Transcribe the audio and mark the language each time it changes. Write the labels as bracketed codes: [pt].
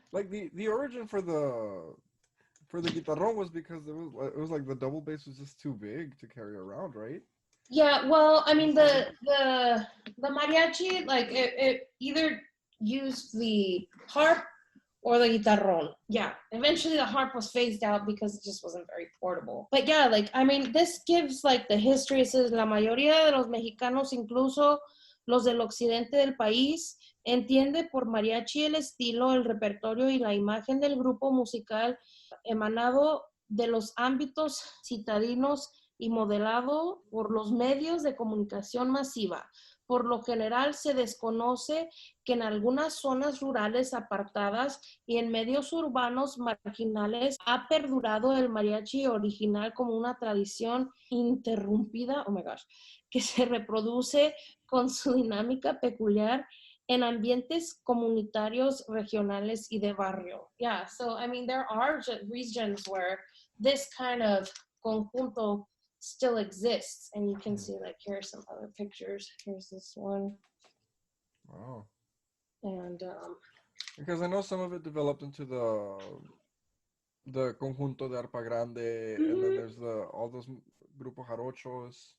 [en] Like the origin for the guitarrón was because it was like the double bass was just too big to carry around, right? Yeah, well, I mean Initially. the mariachi, like it either used the harp or the guitarrón. Yeah, eventually the harp was phased out because it just wasn't very portable. But yeah, like I mean, this gives like the history. It says [es] la mayoría de los mexicanos, incluso los del occidente del país, entiende por mariachi el estilo, el repertorio y la imagen del grupo musical emanado de los ámbitos citadinos y modelado por los medios de comunicación masiva. Por lo general se desconoce que en algunas zonas rurales apartadas y en medios urbanos marginales ha perdurado el mariachi original como una tradición interrumpida, [en] oh my gosh, [es] que se reproduce con su dinámica peculiar en ambientes comunitarios, regionales y de barrio. [en] Yeah, so I mean there are regions where this kind of conjunto still exists, and you can see like here's some other pictures. Here's this one, Wow. and Because I know some of it developed into the conjunto de arpa grande, and then there's the all those grupo jarochos.